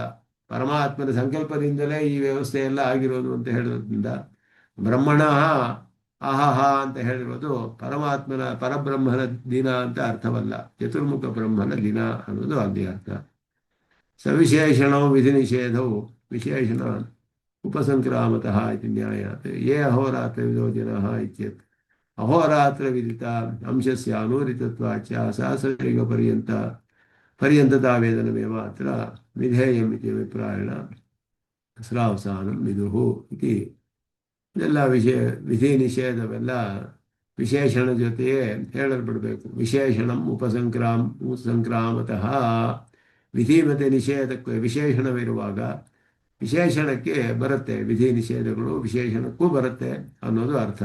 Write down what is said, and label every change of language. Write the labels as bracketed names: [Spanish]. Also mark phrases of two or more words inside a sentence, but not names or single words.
[Kannada] ಪರಮಾತ್ಮನ ಸಂಕಲ್ಪದಿಂದಲೇ ಈ ವ್ಯವಸ್ಥೆ ಎಲ್ಲ ಆಗಿರೋದು ಅಂತ ಹೇಳೋದ್ರಿಂದ [Sanskrit] ಬ್ರಹ್ಮಣ ಅಹಹ [Kannada] ಅಂತ ಹೇಳಿರೋದು ಪರಬ್ರಹ್ಮನ ದಿನ ಅಂತ ಅರ್ಥವಲ್ಲ, ಚತುರ್ಮುಖ ಬ್ರಹ್ಮನ ದಿನ ಅನ್ನೋದು ಅಲ್ಲಿ ಅರ್ಥ. [Sanskrit] ಸವಿಶೇಷಣವು ವಿಧಿ ನಿಷೇಧವು ವಿಶೇಷಣ ಉಪಸಂಕ್ರಾಮತಃ ಇತಿ ನ್ಯಾಯಾತ್ ಯೇ ಅಹೋರಾತ್ರ ವಿದೋ ಜನಃ ಇತ್ಯತ್ ಅಹೋರಾತ್ರ ವಿದಿತ ಅಂಶಸ್ಯ ಅನೂರಿತತ್ವಾಚ ಸಹಸ್ರಯುಗ ಪರ್ಯಂತತಾ ವೇದನಮೇವ ಅತ್ರ ವಿಧೇಯಂ ಇತಿ ಅಭಿಪ್ರಾಯಣ ಸ್ರಾವಸಾನಂ ವಿದುಹು ಇತಿ. [Kannada] ಇದೆಲ್ಲ ವಿಧಿ ನಿಷೇಧವೆಲ್ಲ ವಿಶೇಷಣ ಜೊತೆಯೇ ಹೇಳಲ್ಪಡಬೇಕು. [Sanskrit] ವಿಶೇಷಣಂ ಉಪಸಂಕ್ರಾಮತಃ. [Kannada] ವಿಧಿ ಮತ್ತು ನಿಷೇಧಕ್ಕೆ ವಿಶೇಷಣವಿರುವಾಗ ವಿಶೇಷಣಕ್ಕೆ ಬರುತ್ತೆ, ವಿಧಿ ನಿಷೇಧಗಳು ವಿಶೇಷಣಕ್ಕೂ ಬರುತ್ತೆ ಅನ್ನೋದು ಅರ್ಥ.